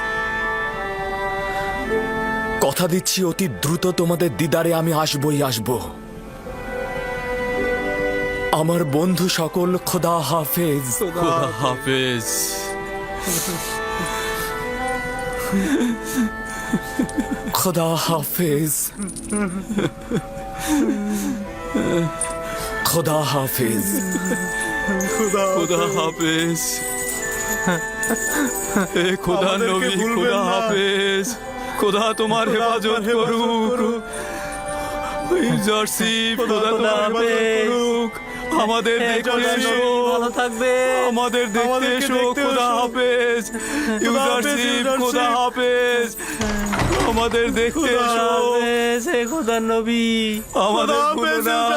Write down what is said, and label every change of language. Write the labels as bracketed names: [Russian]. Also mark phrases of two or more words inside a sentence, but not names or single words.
[Bangla] কথা দিচ্ছি অতি দ্রুত তোমাদের দিদারে আমি আসবই আসব। আমার বন্ধু সকল, খোদা হাফেজ। খোদা হাফেজ। [Urdu] خدا حافظ خدا حافظ خدا حافظ [Bangla] এ খোদা নবী খোদা হাফেজ খোদা তোমার হেফাজত করুক ইউজারশিপ খোদা তোমার হেফাজত করুক আমাদের দেখতে এসো ভালো থাকবে আমাদের দেখতে এসো খোদা হাফেজ ইউজারশিপ খোদা হাফেজ আমাদের দেখতে এসো হে খোদা নবী আমাদের ভুলো না